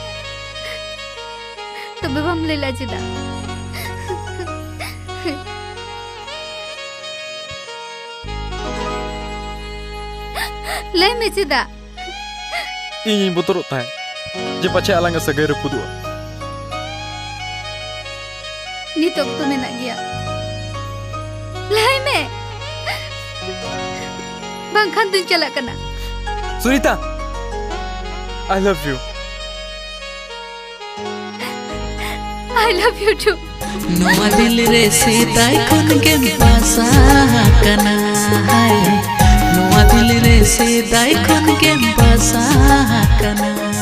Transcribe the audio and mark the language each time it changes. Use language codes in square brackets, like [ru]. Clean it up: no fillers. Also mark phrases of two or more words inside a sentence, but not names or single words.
[sat] तबे बम लेला चिदा ले में चिदा ᱤᱧ ᱵᱚᱛᱚᱨᱚᱜ ᱛᱟᱦᱮᱸ ᱡᱮ ᱯᱟᱪᱷᱮ ᱟᱞᱟᱝᱟᱜ ᱥᱟᱹᱜᱟᱹᱭ ᱨᱟᱹᱯᱩᱫᱚᱜᱼᱟ ᱱᱤᱛ ᱚᱠᱛᱚ ᱢᱮᱱᱟᱜ ᱜᱮᱭᱟ ᱞᱟᱹᱭ ᱢᱮ ᱵᱟᱝᱠᱷᱟᱱ ᱫᱩᱧ ᱪᱟᱞᱟᱜ ᱠᱟᱱᱟ [en] सुनीता I love you I love you too [sat] Noa dil re sedai kon gem pasa kana Noa dil re sedai kon gem pasa kana